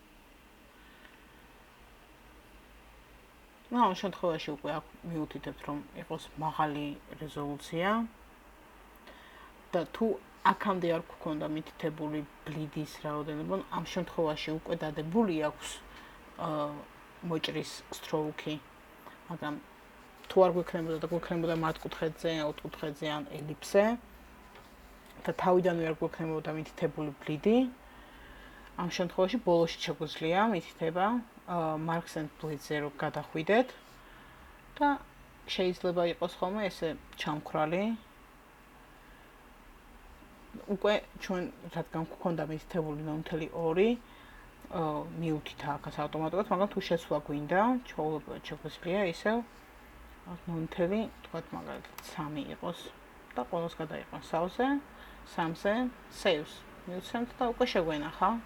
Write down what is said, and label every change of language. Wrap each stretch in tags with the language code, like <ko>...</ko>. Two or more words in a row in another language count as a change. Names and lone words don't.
<ka>ამ შემთხვევაში უკვე აქ მიუთითებთ რომ იყოს მაღალი რეზოლუცია და თუ აქამდე არ გქონდა მითითებული ბლიდის რაოდენობა, ამ შემთხვევაში უკვე დადებული აქვს მოჭრის stroke-ი, მაგრამ თუ არ გვექნებოდა და გვექნებოდა მართკუთხედზე, ოთხკუთხედზე ან ელიფსზე და თავიდანვე არ გვექნებოდა მითითებული ბლიდი, ამ შემთხვევაში ბოლოში შეგვიძლია მითითება</ka> <en>marks and bleeds-</en> <ka>ზე რომ გადახვიდეთ და შეიძლება იყოს ხოლმე ესე ჩამქრალი. უკვე ჩვენ რადგან გვქონდა მითითებული 0.2 მიუთით აქაც ავტომატურად, მაგრამ თუ შეცვლა გვინდა, ჩვეულებრივად შეგვიძლია ისევ 0.3 თქვათ მაგალითად 3 იყოს და ყველას გადაიყვანს სავზე, 3-ზე saves მივცემთ და უკვე შეგვენახა.</ka>